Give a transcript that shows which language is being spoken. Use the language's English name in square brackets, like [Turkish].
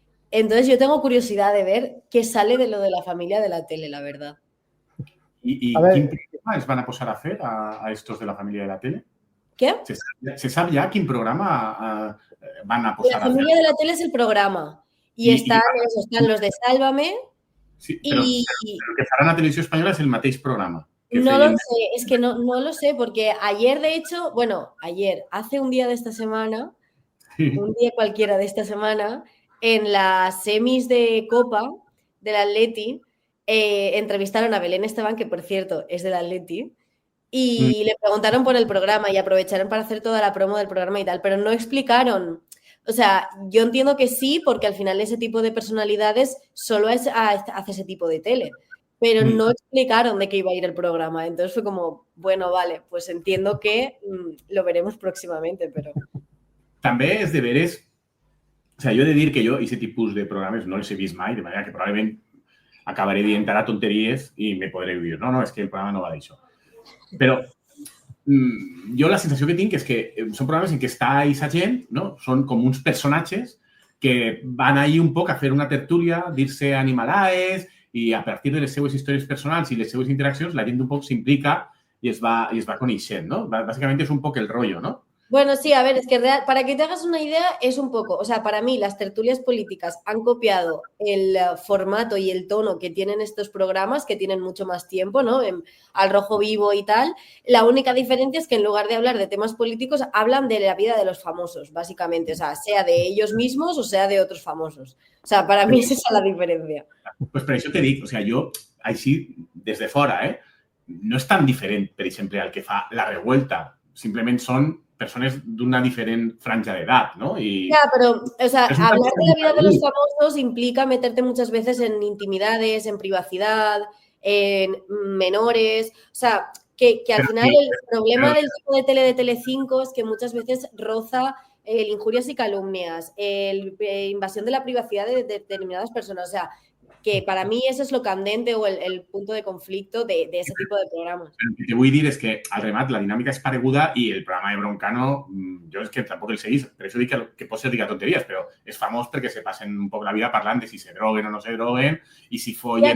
[Spanish] Entonces yo tengo curiosidad de ver qué sale de lo de la familia de la tele, la verdad. [Catalan] ¿Y quin programa les van a posar a fer a estos de la familia de la tele? [Spanish] ¿Qué? [Catalan] ¿Se sabe ya quin programa van a posar a fer? [Spanish] La familia de la tele es el programa. Y están los de Sálvame. [Catalan] Sí, pero lo que farán a Televisió Espanyola és el mateix programa. [Spanish] No lo sé, es que no lo sé, porque ayer, de hecho, hace un día de esta semana, un día cualquiera de esta semana, en las semis de Copa del Atleti, entrevistaron a Belén Esteban, que por cierto es del Atleti, y le preguntaron por el programa y aprovecharon para hacer toda la promo del programa y tal, pero no explicaron. O sea, yo entiendo que sí, porque al final ese tipo de personalidades solo hace ese tipo de tele, pero no explicaron de qué iba a ir el programa. Entonces fue como, bueno, vale, pues entiendo que lo veremos próximamente, però... [Catalan] També és de veres... O sigui, jo he de dir que jo aquest tipus de programes no els he vist mai, de manera que probablement acabaré dient ara tonteries i me podré dir, no, és que el programa no va d'això. Però jo la sensació que tinc és que són programes en què està aquesta gent, no? Són com uns personatges que van ahí un poc a fer una tertúlia, dir-se animalaes i a partir de les seues històries personals i les seues interaccions la gent un poc s'implica i es va coneixent, no? Bàsicament és un poc el rollo, no? [Spanish] Bueno, sí, a ver, es que para que te hagas una idea es un poco, o sea, para mí las tertulias políticas han copiado el formato y el tono que tienen estos programas, que tienen mucho más tiempo, ¿no? Al rojo vivo y tal. La única diferencia es que en lugar de hablar de temas políticos, hablan de la vida de los famosos, básicamente, o sea de ellos mismos o sea de otros famosos. O sea, para mí es esa la diferència. [Catalan] Pues per això te dic, o sigui, jo, així, des de fora, no és tan diferent, per exemple, al que fa La Revuelta. Simplement són persones d'una diferent franja d'edat, ¿no? [Spanish] Ya, pero, o sea, hablar de la vida de los famosos implica meterte muchas veces en intimidades, en privacidad, en menores, o sea, que al final el problema del tipo de tele de Telecinco es que muchas veces roza el injurias y calumnias, invasión de la privacidad de determinadas personas, o sea, que para mí eso és lo candente o el punto de conflicto de ese tipo de programes. [Catalan] El que te vull dir és que, al remat, la dinàmica és pareguda i el programa de Broncano, jo és que tampoc el seguís, per això dic que pot ser dic tonteries, però és famós perquè se passen un poc la vida parlant de si se droguen o no se droguen i si follen